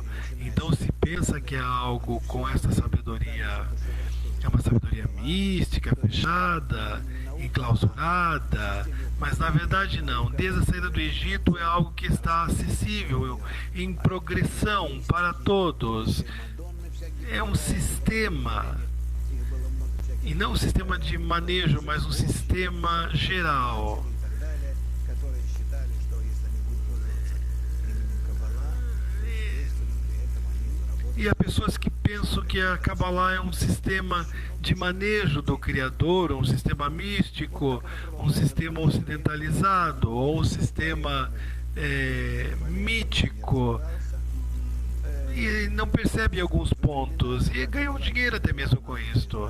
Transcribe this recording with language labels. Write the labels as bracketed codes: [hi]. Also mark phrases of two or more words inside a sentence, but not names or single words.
[pt] Então se pensa que é algo com essa sabedoria, é uma sabedoria mística, fechada, enclausurada, mas na verdade não. Desde a saída do Egito é algo que está acessível, em progressão para todos. É um sistema, e não um sistema de manejo, mas um sistema geral. [ru] Которые считали, что если они будут пользоваться именем Каббала, при этом они заработают. [pt] E há pessoas que pensam que a Kabbalah é um sistema de manejo do Criador, um sistema místico, um sistema ocidentalizado, ou um sistema mítico, e não percebem alguns pontos, e ganham dinheiro até mesmo com isto.